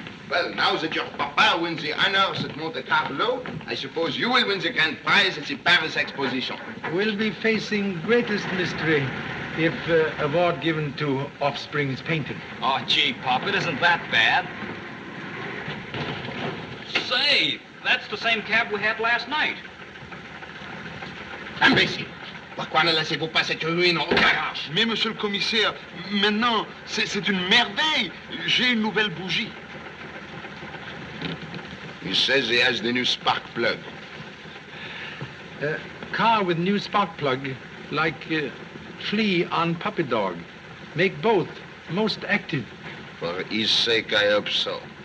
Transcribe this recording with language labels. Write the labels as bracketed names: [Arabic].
[English] Well, now that your papa wins the honors at Monte Carlo, I suppose you will win the grand prize at the Paris Exposition. We'll be facing greatest mystery if award given to offspring's painting. Oh, gee, Pop, it isn't that bad. Say, that's the same cab we had last night. [French] Imbécile! Pourquoi ne laissez-vous pas cette ruine au garage? Mais, monsieur le commissaire, maintenant, c'est une merveille. J'ai une nouvelle bougie. [English] He says he has the new spark plug. Car with new spark plug, like flea on puppy dog. Make both most active. For his sake, I hope so.